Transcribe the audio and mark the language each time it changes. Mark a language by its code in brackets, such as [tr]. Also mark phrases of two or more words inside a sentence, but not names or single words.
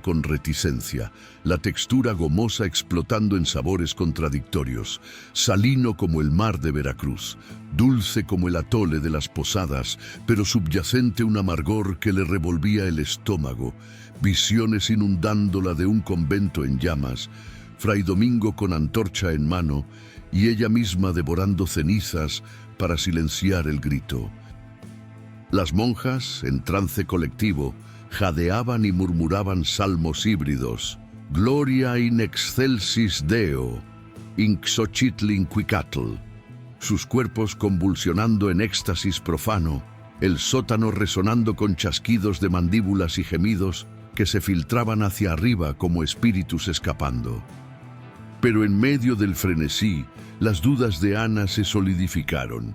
[es] con reticencia, la textura gomosa explotando en sabores contradictorios, salino como el mar de Veracruz, dulce como el atole de las Posadas, pero subyacente un amargor que le revolvía el estómago, visiones inundándola de un convento en llamas, Fray Domingo con antorcha en mano y ella misma devorando cenizas para silenciar el grito. Las monjas, en trance colectivo, jadeaban y murmuraban salmos híbridos. [la] Gloria in excelsis Deo, in Xochitlincuicatl. [es] Sus cuerpos convulsionando en éxtasis profano, el sótano resonando con chasquidos de mandíbulas y gemidos que se filtraban hacia arriba como espíritus escapando. Pero en medio del frenesí, las dudas de Ana se solidificaron.